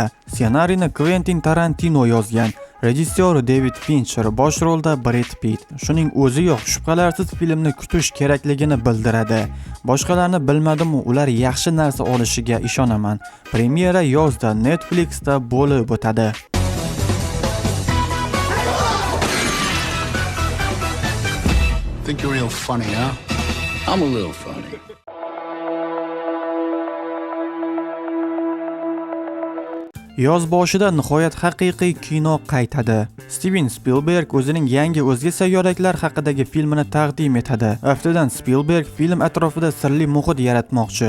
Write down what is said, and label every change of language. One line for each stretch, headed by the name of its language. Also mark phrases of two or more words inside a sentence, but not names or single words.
Uzbek: Ssenariyni Quentin Tarantino yozgan. Rejissyor David Fincher, bosh rolda Brad Pitt. Shuning o'ziyoq shubhalarsiz filmni kutish kerakligini bildiradi. Boshqalarni bilmadim-u, ular yaxshi narsa olishiga ishonaman. Premyera yozda Netflixda bo'lib o'tadi.
English: Think you're real funny, huh? I'm a little funny.
Uzbek: Yoz boshida nihoyat haqiqiy kino qaytadi. Steven Spielberg o'zining yangi o'zga sayyoraliklar haqidagi filmini taqdim etadi. Aftidan Spielberg film atrofida sirli muhit yaratmoqchi.